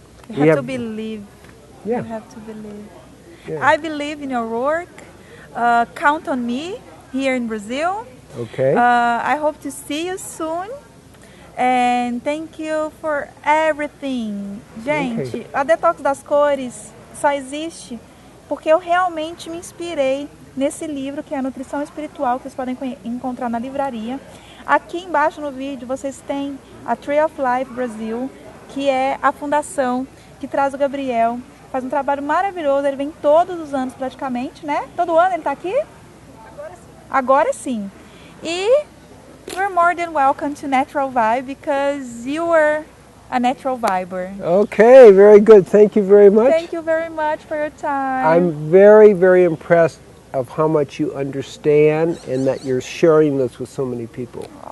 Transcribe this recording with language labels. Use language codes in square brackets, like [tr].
[en] You have to believe. Yeah. You have to believe. Yeah. I believe in your work. Count on me here in Brazil. Okay. I hope to see you soon. And thank you for everything. [pt] Gente, a Detox das Cores só existe porque eu realmente me inspirei nesse livro, que é a Nutrição Espiritual, que vocês podem encontrar na livraria. Aqui embaixo no vídeo vocês têm a Tree of Life Brasil, que é a fundação que traz o Gabriel. Faz um trabalho maravilhoso, ele vem todos os anos praticamente, né? Todo ano ele está aqui? Agora sim. [en] E you're more than welcome to Natural Vibe, because you were a natural viber. Okay, very good. Thank you very much. Thank you very much for your time. I'm very, very impressed of how much you understand and that you're sharing this with so many people.